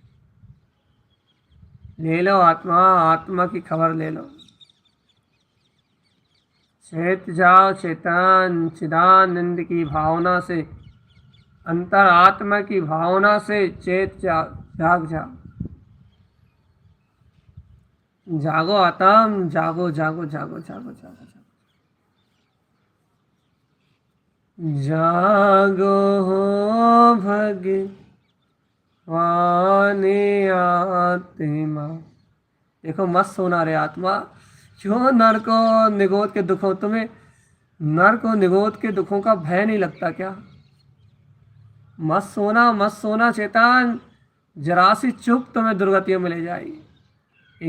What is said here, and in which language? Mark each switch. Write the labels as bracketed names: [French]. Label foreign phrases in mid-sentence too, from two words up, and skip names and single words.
[Hindi] ले लो आत्मा, आत्मा की खबर ले लो। चेत जाओ चेतन, चिदानंद की भावना से, अंतर आत्मा की भावना से चेत जाओ, जाग जाओ। जागो आत्म, जागो जागो जागो जागो जागो जागो। जागो हो भगवान आत्मा। देखो मत सोना रे आत्मा, क्यों नर को निगोद के दुखों, तुम्हें नर को निगोद के दुखों का भय नहीं लगता क्या? मत सोना, मत सोना चेतन, जरा सी चुप तुम्हें दुर्गतियों में ले जाएगी।